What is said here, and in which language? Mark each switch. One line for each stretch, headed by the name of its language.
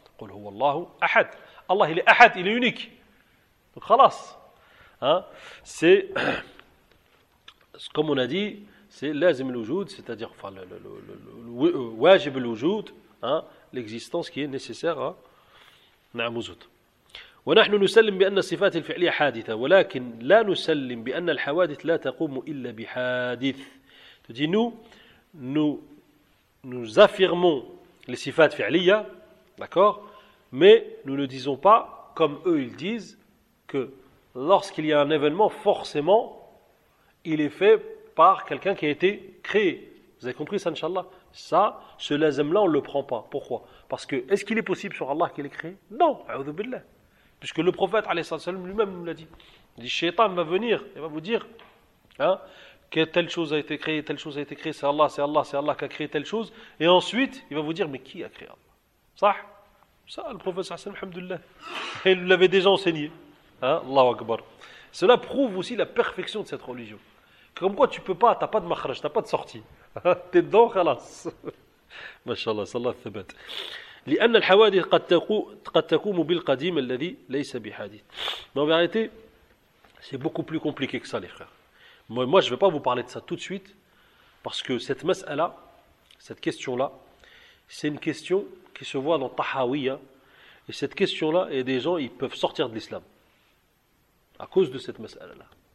Arabic: Qul huwallahu ahad.
French: Allah, il est ahad, il est unique. Donc, khalas. Hein? C'est, comme on a dit, c'est lazim al-wujud, c'est-à-dire enfin, le wajib al-wujud. Hein? L'existence qui est nécessaire à Na'amuzut.
Arabic: ونحن نسلم بأن الصفات الفعلية حادثة ولكن لا نسلم بأن الحوادث لا تقوم إلا بحادث.
French: Tu dis nous affirmons les sifat fi'liya, d'accord, mais nous ne disons pas comme eux ils disent que lorsqu'il y a un événement forcément il est fait par quelqu'un qui a été créé. Vous avez compris ça, Inch'Allah? Ça, ce lazim-là, on ne le prend pas. Pourquoi? Parce que, est-ce qu'il est possible sur Allah qu'il est créé? Non, a'udhu billah. Puisque le prophète, alayhi sallam, lui-même nous l'a dit. Il dit, Shaitan va venir, il va vous dire, hein, que telle chose a été créée, c'est Allah qui a créé telle chose. Et ensuite, il va vous dire, mais qui a créé Allah? Ça, le prophète, sallallahu alayhi sallam, alhamdoulilah, il l'avait déjà enseigné. Hein, Allahu Akbar. Cela prouve aussi la perfection de cette religion. Comme quoi, tu peux pas, tu n'as pas de makhraj, tu n'as pas de sortie. Tu es dedans, khalas. Mashallah, sallallahu alayhi wa sallam.
Arabic: لأن الحوادث قد تقوم بالقديم الذي ليس بحديث.
French: Mais en vérité, c'est beaucoup plus compliqué que ça, les frères. Moi, je ne vais pas vous parler de ça tout de suite, parce que cette mas'ala, cette question-là, c'est une question qui se voit dans Tahawiyya. Et cette question-là, et des gens, ils peuvent sortir de l'islam à cause de cette mas'ala-là.